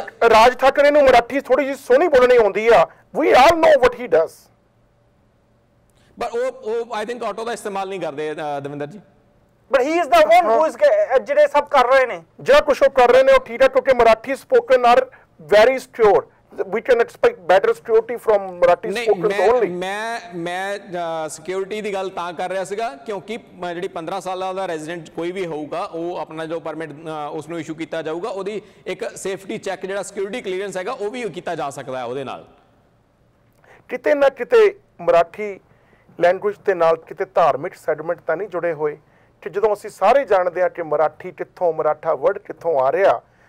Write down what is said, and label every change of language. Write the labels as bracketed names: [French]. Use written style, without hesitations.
[Punjabi] ਰਾਜ ਠਾਕਰੇ ਨੂੰ ਮਰਾਠੀ ਥੋੜੀ ਜਿਹੀ ਸੋਹਣੀ ਬੋਲਣੀ ਆਉਂਦੀ ਆ। [English] we all know what he does, [Punjabi] ਪਰ ਉਹ [English] I think [Punjabi] ਆਟੋ ਦਾ ਇਸਤੇਮਾਲ ਨਹੀਂ ਕਰਦੇ ਦਵਿੰਦਰ ਜੀ। [English] but he is the one who is [Punjabi] ਜਿਹੜੇ ਸਭ ਕਰ ਰਹੇ ਨੇ, ਜਿਹੜਾ ਕੁਛ ਉਹ ਕਰ ਰਹੇ ਨੇ ਉਹ ਠੀਕ ਹੈ, ਕਿਉਂਕਿ Marathi [English] Spoken are very secure. We can expect better security from Marathi speakers only. [Punjabi] ਮੈਂ ਸਿਕਿਉਰਿਟੀ ਦੀ ਗੱਲ ਤਾਂ ਕਰ ਰਿਹਾ ਸੀਗਾ ਕਿਉਂਕਿ ਜਿਹੜੀ 15 ਸਾਲਾਂ ਦਾ ਰੈਜ਼ੀਡੈਂਟ ਕੋਈ ਵੀ ਹੋਊਗਾ ਉਹ ਆਪਣਾ ਜੋ ਪਰਮਿਟ ਉਸ ਨੂੰ ਇਸ਼ੂ ਕੀਤਾ ਜਾਊਗਾ, ਉਹਦੀ ਇੱਕ ਸੇਫਟੀ ਚੈੱਕ ਜਿਹੜਾ ਸਿਕਿਉਰਿਟੀ ਕਲੀਅਰੈਂਸ ਹੈਗਾ ਉਹ ਵੀ ਕੀਤਾ ਜਾ ਸਕਦਾ ਹੈ ਉਹਦੇ ਨਾਲ। ਕਿਤੇ ਨਾ ਕਿਤੇ ਮਰਾਠੀ ਲੈਂਗੁਏਜ ਦੇ ਨਾਲ ਕਿਤੇ ਧਾਰਮਿਕ ਸੈਗਮੈਂਟ ਤਾਂ ਨਹੀਂ ਜੁੜੇ ਹੋਏ ਕਿ ਜਦੋਂ ਅਸੀਂ ਸਾਰੇ ਜਾਣਦੇ ਹਾਂ ਕਿ ਮਰਾਠੀ ਕਿੱਥੋਂ, ਮਰਾਠਾ ਵਰਡ ਕਿੱਥੋਂ ਆ ਰਿਹਾ।